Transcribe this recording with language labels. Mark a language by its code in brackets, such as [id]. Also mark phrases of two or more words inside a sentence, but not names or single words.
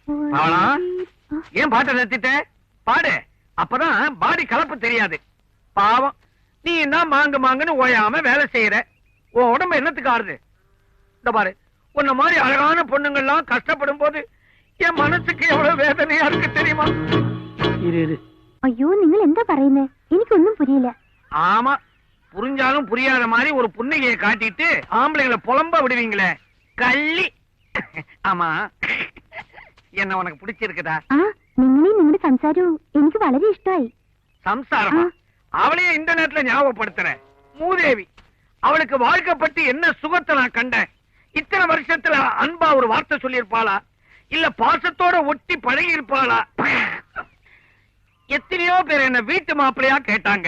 [ta] ஏன் பாட்டை நிறுத்திட்ட? பாடு, அப்பதான் பாடி கலப்பு தெரியாது. பாவம், நீ என்ன மாங்குன்னு ஓயாம வேலை செய்யற, உன் உடம்பு என்னத்துக்கு ஆறுது? இந்த பாரு, உன்ன மாதிரி அழகான பொண்ணுங்கள்லாம் கஷ்டப்படும் போது என் மனசுக்கு எவ்வளவு வேதனையா இருக்கு தெரியுமா? ஐயோ, [ml] നിങ്ങൾ എന്താ പറയുന്നേ? എനിക്കൊന്നും പുരിയില്ല. [ta] ஆமா, புரிஞ்சாலும் புரியாத மாதிரி ஒரு புன்னகையை காட்டிட்டு ஆம்பளைங்களை புலம்ப விடுவீங்களே, கள்ளி. ஆமா, என்ன உனக்கு பிடிச்சிருக்குதா? [ml] നിങ്ങളെ നിങ്ങളുടെ സംസാരവും എനിക്ക് വളരെ ഇഷ്ടമായി. [ta] சம்சாரமா? அவளையே இந்த நேரத்துல ஞாபகப்படுத்துறேன். மூதேவி, அவளுக்கு வாழ்க்கை பற்றி என்ன சுகத்தை நான் கண்டேன். இத்தனை வருஷத்துல அன்பா ஒரு வார்த்தை சொல்லியிருப்பாளா, இல்ல பாசத்தோட ஒட்டி பழகி இருப்பாளா? எத்தனையோ பேர் என்ன வீட்டு மாப்பிள்ளையா கேட்டாங்க.